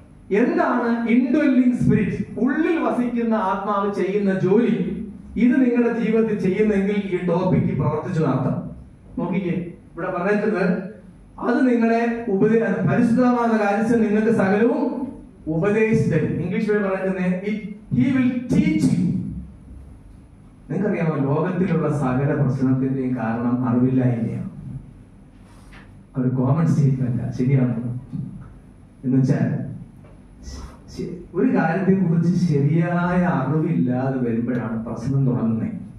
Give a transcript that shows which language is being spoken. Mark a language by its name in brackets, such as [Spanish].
[Malayalam] എന്താണ് indwelling spirit? ഉള്ളിൽ വസിക്കുന്ന ആത്മാവ് ചെയ്യുന്ന ജോലി. ഇത് നിങ്ങളുടെ ജീവിതത്തിൽ ചെയ്യുന്നെങ്കിൽ ഈ ടോപ്പിക്ക് പ്രവർത്തിച്ചു നടത്താം. നോക്കിക്കേ, ഇവിടെ പറഞ്ഞിട്ടുള്ളത് അത് നിങ്ങളെ പരിശുദ്ധമായ കാര്യത്തിൽ നിങ്ങൾക്ക് സകലവും ഉപദേശിച്ചു. ഇംഗ്ലീഷ് വഴി പറയുന്നത് [English] he will teach you. [Malayalam] നിങ്ങൾക്കറിയാമോ, ലോകത്തിലുള്ള സകല പ്രശ്നത്തിന്റെയും കാരണം അറിവില്ലായ്മയാണ്. ഒരു കോമൺ സ്റ്റേറ്റ്മെന്റ് ശരിയാണ്. എന്ന് വെച്ചാൽ ഒരു കാര്യത്തെ കുറിച്ച് ശരിയായ അറിവില്ലാതെ വരുമ്പോഴാണ് പ്രശ്നം തുടങ്ങുന്നത്.